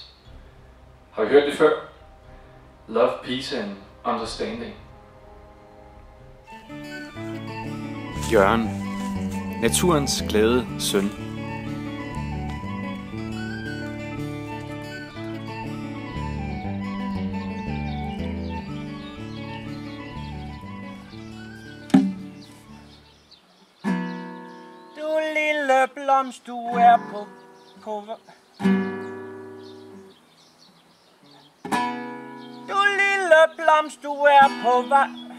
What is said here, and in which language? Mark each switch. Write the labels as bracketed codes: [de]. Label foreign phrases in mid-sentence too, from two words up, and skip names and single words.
[da] Har vi hørt det før? [en] Love, peace and understanding. [da] Jørgen, naturens glade søn. Blomst, du er på Du lille blomst, du er på vej.